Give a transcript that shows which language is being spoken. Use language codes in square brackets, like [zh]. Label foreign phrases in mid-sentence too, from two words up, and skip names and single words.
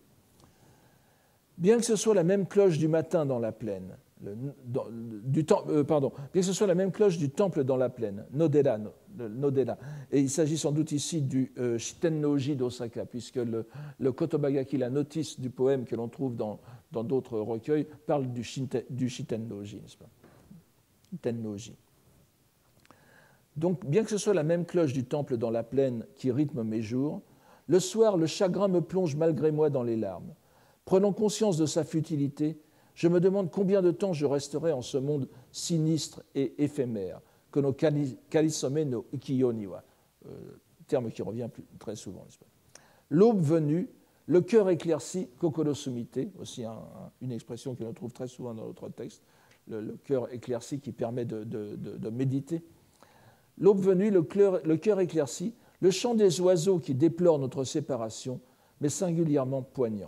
[fr] Bien que ce soit la même cloche du matin dans la plaine, bien que ce soit la même cloche du temple dans la plaine, Nodera, et il s'agit sans doute ici du Shiten-no-ji d'Osaka, puisque le Kotobagaki, la notice du poème que l'on trouve dans d'autres recueils, parle du Shiten-no-ji, n'est-ce pas? Shiten-no-ji. Donc, bien que ce soit la même cloche du temple dans la plaine qui rythme mes jours, le soir, le chagrin me plonge malgré moi dans les larmes. Prenant conscience de sa futilité, je me demande combien de temps je resterai en ce monde sinistre et éphémère, que [ja] の仮初めの浮世には, [fr] terme qui revient très souvent. L'aube venue, le cœur éclairci, [ja] 心澄みて, [fr] aussi une expression que l'on trouve très souvent dans notre texte, le cœur éclairci qui permet de méditer. L'aube venue, le cœur éclairci, le chant des oiseaux qui déplorent notre séparation, mais singulièrement poignant.